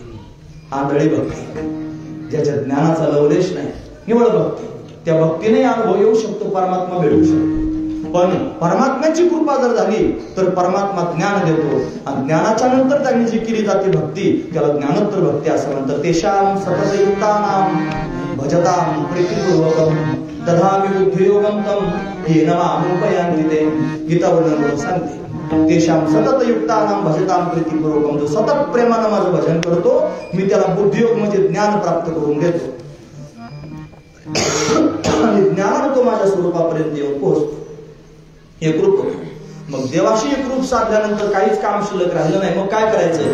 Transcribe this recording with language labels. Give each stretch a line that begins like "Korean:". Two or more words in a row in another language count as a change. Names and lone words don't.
Marathi: आंधळी भक्ती, ज्याच्या ज्ञानाचा लवलेश नाही, निवळ भक्ती. त्या भक्तीने अनुभव येऊ शकतो, परमात्मा भेटू शकतो. पण परमात्म्याची कृपा जर झाली तर परमात्मा ज्ञान देतो आणि ज्ञानाच्या नंतर त्यांनी जी केली जाते भक्ती, त्याला ज्ञानोत्तर भक्ती असं म्हणतात.
Sanskrit: तेषां सततयुक्तानां भजतां प्रीतिपूर्वकं तथापि बुद्धियोगं तं येन मामुपयान्ति ते.
Marathi: गीता वर्णन करून सांगते,
Sanskrit: तेषां सततयुक्तानां भजतां प्रीतिपूर्वकं.
Marathi: जो सतत प्रेमानं माझं भजन करतो, मी त्याला बुद्धियोग म्हणजे ज्ञान प्राप्त करून देतो आणि ज्ञानानं तो माझ्या स्वरूपापर्यंत येऊन पोहोचतो. एकरूप. मग देवाशी एकरूप साधल्यानंतर काहीच काम शिल्लक राहिलं नाही. मग काय करायचं?